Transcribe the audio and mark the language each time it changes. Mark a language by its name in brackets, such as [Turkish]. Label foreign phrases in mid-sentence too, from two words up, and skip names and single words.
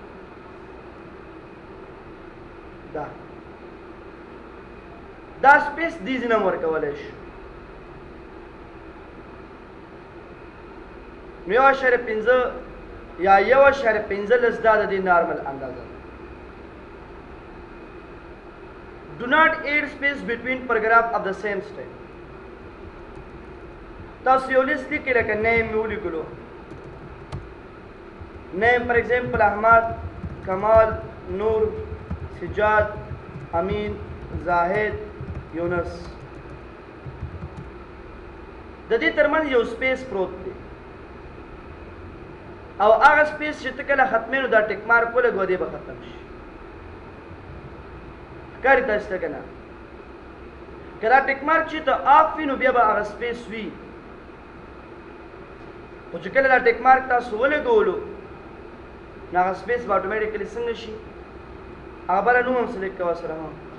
[Pashto] دا سپیس دې ځینه هم ورکولی شو نو 1.5 یا 1.15 دا د دې نارمل اندازه [English] Do not add space between paragraph of the same style. [Pashto] تاسو یو لیست لیکئ لکه نیم مې ولیکلو نیم [English] for example [Pashto] احمد کمال نور سجاد امین زاهد یونس د دې ترمنځ یو سپیس پروت دی او هغه سپیس چې ته کله ختمې نو دا [English] tick mark [Pashto] ولګوه دی به ختم شي ښکاري تاسو ته که نه که دا [English] tick mark [Pashto] چې ته آف وي نو بیا به هغه سپیس وي خو چې کله دا [English] tick mark [Pashto] تاسو ولګولو نو هغه سپیس به اټومیټیکلي څنګه شي هغه بله نوم هم سلیکټ کوه سره هم